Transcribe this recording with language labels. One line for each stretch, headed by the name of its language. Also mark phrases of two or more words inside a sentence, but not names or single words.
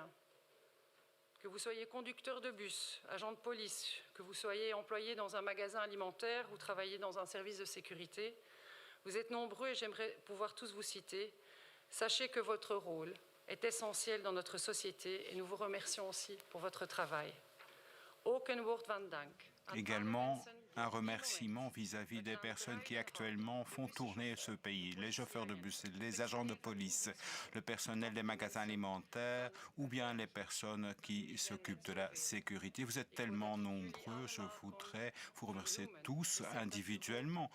French: Que vous soyez conducteur de bus, agent de police, que vous soyez employé dans un magasin alimentaire ou travaillez dans un service de sécurité, vous êtes nombreux et j'aimerais pouvoir tous vous citer. Sachez que votre rôle est essentiel dans notre société et nous vous remercions aussi pour votre travail.
Dutch: Ook een woord van dank.
French: Également, un remerciement vis-à-vis des personnes qui actuellement font tourner ce pays, les chauffeurs de bus, les agents de police, le personnel des magasins alimentaires ou bien les personnes qui s'occupent de la sécurité. Vous êtes tellement nombreux, je voudrais vous remercier tous individuellement.